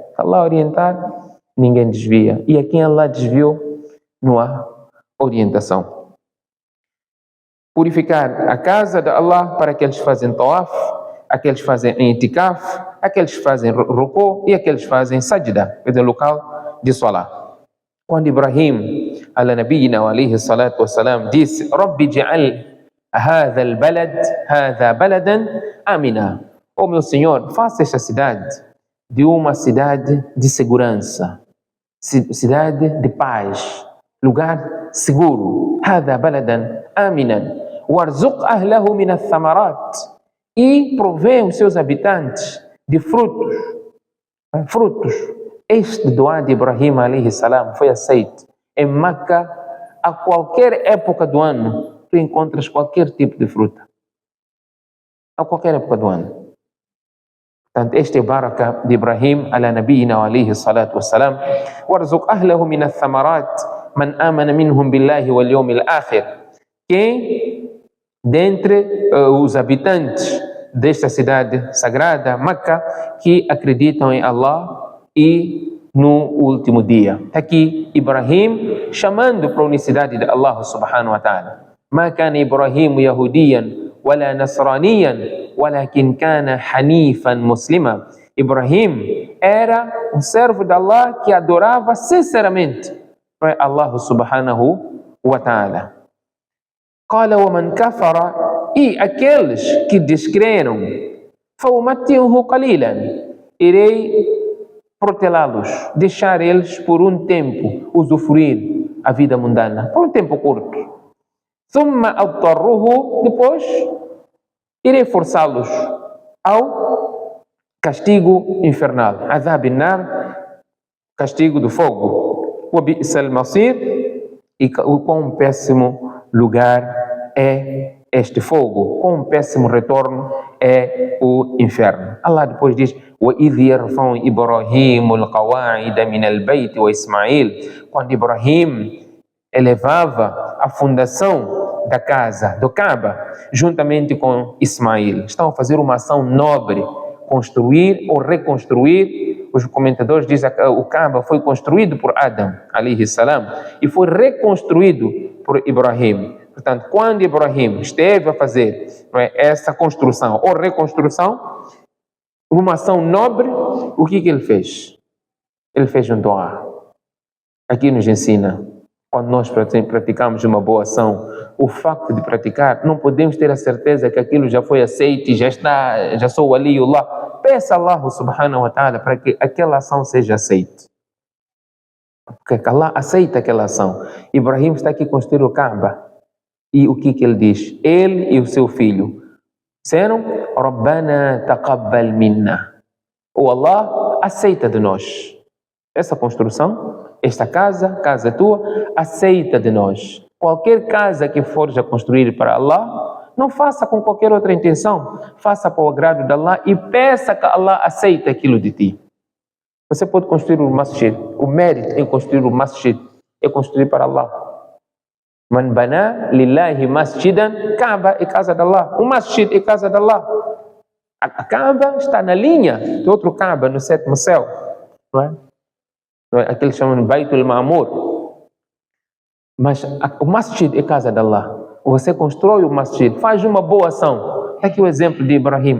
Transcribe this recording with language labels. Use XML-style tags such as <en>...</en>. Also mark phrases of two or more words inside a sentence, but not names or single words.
<pt>Allah orientar, ninguém desvia. E a quem Allah desviou, não há orientação. Purificar a casa de Allah para aqueles que fazem tawaf, aqueles que fazem itikaf, aqueles que fazem rukû e aqueles que fazem sajda, quer dizer, local de salat.</pt> <ar>Quando Ibrahim, على نبينا وعليه الصلاة والسلام, disse: رب اجعل هذا بلدا آمنا.</ar> <pt>Oh meu Senhor, faça esta cidade de uma cidade de segurança, cidade de paz, lugar seguro.</pt> <ar>هذا بلدا آمنا. وارزق أهله من الثمرات.</ar> <pt>E provê os seus habitantes de frutos. Este doa de Ibrahim</pt> <ar>عليه السلام</ar> <pt>foi aceito. Em Meca, a qualquer época do ano, tu encontras qualquer tipo de fruta. A qualquer época do ano. Portanto, este é baraka de Ibrahim</pt> <ar>على نبينا عليه الصلاة والسلام. وارزق أهله من الثمرات من آمن منهم بالله واليوم الآخر.</ar> <pt>Quem dentre os habitantes desta cidade sagrada, Meca, que acreditam em Allah e no último dia. Está aqui Ibrahim chamando para a unicidade de Allah</pt> <ar>سبحانه وتعالى. ما كان إبراهيم يهوديا ولا نصرانيا ولكن كان حنيفا مسلما.</ar> <pt>Ibrahim era um servo de Allah que adorava sinceramente para Allah</pt> <ar>سبحانه وتعالى. قال ومن كفر,</ar> <pt>e aqueles que descreram,</pt> <ar>فأمتعه قليلا,</ar> <pt>irei protelá-los, deixar eles por um tempo usufruir a vida mundana, por um tempo curto.</pt> <ar>ثم أضطره,</ar> <pt>depois irei forçá-los ao castigo infernal,</pt> <ar>عذاب النار,</ar> <pt>castigo do fogo.</pt> <ar>وبئس المصير,</ar> <pt>e o quão péssimo lugar é este fogo, quão péssimo retorno é o inferno. Allah depois diz:</pt> <ar>وَإِذْ يَرْفَعُ إِبْرَاهِيمُ الْقَوَاعِدَ مِنَ الْبَيْتِ وَإِسْمَعِيلُ.</ar> <pt>Quando Ibrahim elevava a fundação da casa, do Kaaba, juntamente com Ismail, estão a fazer uma ação nobre, construir ou reconstruir. Os comentadores dizem que o Kaaba foi construído por Adam,</pt> <ar>عليه السلام,</ar> <pt>e foi reconstruído por Ibrahim. Portanto, quando Ibrahim esteve a fazer essa construção ou reconstrução, uma ação nobre, o que ele fez? Ele fez um doa. Aqui nos ensina, quando nós praticamos uma boa ação, o facto de praticar, não podemos ter a certeza que aquilo já foi aceito e já sou ali e Allah. Peça a Allah</pt> <ar>سبحانه وتعالى</ar> <pt>para que aquela ação seja aceita. Porque Allah aceita aquela ação. Ibrahim está aqui construindo o Kaaba. E o que ele diz? Ele e o seu filho Disseram,</pt> <ar>ربنا تقبل منا.</ar> <pt>O Allah aceita de nós. Essa construção, esta casa tua, aceita de nós. Qualquer casa que fores a construir para Allah, não faça com qualquer outra intenção. Faça para o agrado de Allah e peça que Allah aceite aquilo de ti. Você pode construir um masjid. O mérito em construir um masjid é construir para Allah.</pt> <ar>من بنى لله مسجدا, Kaaba</ar> <pt>é casa de Allah. O masjid é casa de Allah. A Kaaba está na linha de outro Kaaba no sétimo céu. Não é? Aqueles chamam de Baitul Ma'mur. Mas o masjid é casa de Allah. Você constrói o masjid, faz uma boa ação. Está aqui o exemplo de Ibrahim.</pt>